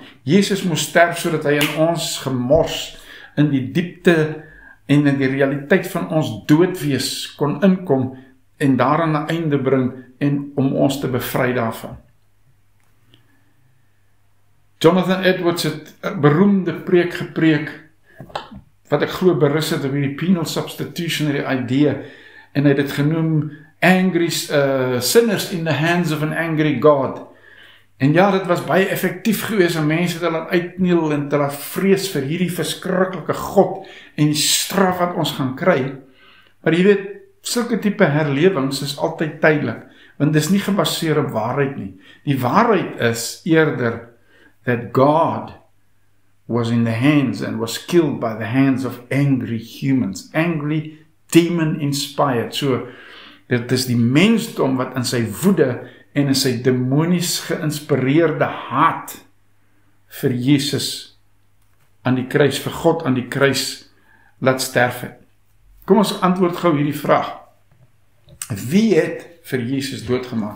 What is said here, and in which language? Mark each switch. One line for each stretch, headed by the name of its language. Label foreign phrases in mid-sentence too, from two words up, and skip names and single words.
Afrikaans: Jesus moes sterf sodat hy in ons gemors, in die diepte en in die realiteit van ons doodwees kon inkom en daaraan 'n einde bring en om ons te bevry daarvan. Jonathan Edwards het 'n beroemde preek gepreek, wat ek glo berus het op hierdie
English: penal substitutionary
Afrikaans: idee, en hy het dit genoem angry sinners in the hands of an angry God. En ja, dit was baie effektief geweest om mense te laat uitkniel en te laat vrees vir hierdie verskriklike God en die straf wat ons gaan kry. Maar jy weet, sulke tipe herlewings is altyd tydelik, want dit is nie gebaseer op waarheid nie. Die waarheid is eerder
English: that God was in the hands and was killed by the hands of angry humans, angry, demon-inspired.
Afrikaans: So, dit is die mensdom wat in sy woede en in sy demonies geïnspireerde haat vir Jesus aan die kruis, vir God aan die kruis laat sterf het. Kom ons antwoord gou hierdie vraag. Wie het vir Jesus doodgemaak?